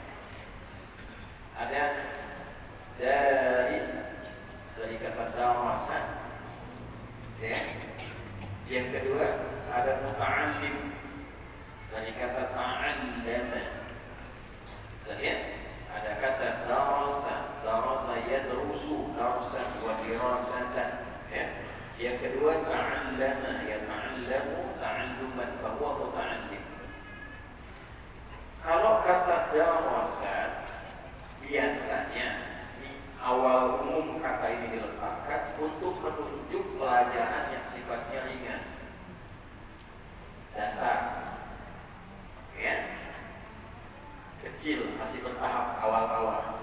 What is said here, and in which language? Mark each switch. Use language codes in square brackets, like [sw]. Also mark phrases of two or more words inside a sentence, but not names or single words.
[id] Ada daris dari kata darasan, ya. Yang kedua ada muta'allim dari kata ta'allama. Ya, ada kata [ar] درس يدرس درسا ودراسة. [id] Ya. Yang kedua [ar] تعلم يتعلم تعلما فهو متعلم. [id] Kalau kata darasa biasanya di awal umum kata ini diletakkan untuk menunjuk pelajaran yang sifatnya ringan, dasar, ya, kecil, masih bertahap awal-awal.